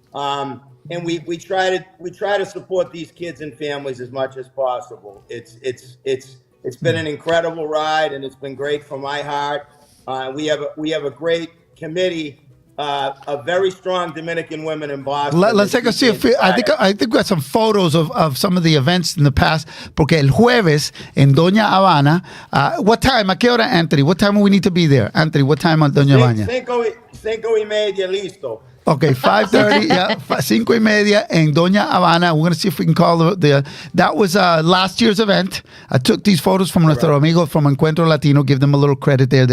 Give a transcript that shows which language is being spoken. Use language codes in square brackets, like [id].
[en] And we try to support these kids and families as much as possible. It's been an incredible ride, and it's been great for my heart. We have a great committee of very strong Dominican women in Boston. Let's take a see. I think we got some photos of some of the events in the past. [es] Porque el jueves en Doña Habana, [en] what time? [es] ¿A qué hora, Anthony? [en] What time do we need to be there? Anthony, what time on Doña Habana? [es] 5:30, listo. [en] Okay, 5:30, yeah, 5:30 in Doña Habana. We're going to see if we can call that was last year's event. I took these photos from [es] nuestro amigo [en] from Encuentro Latino, give them a little credit there.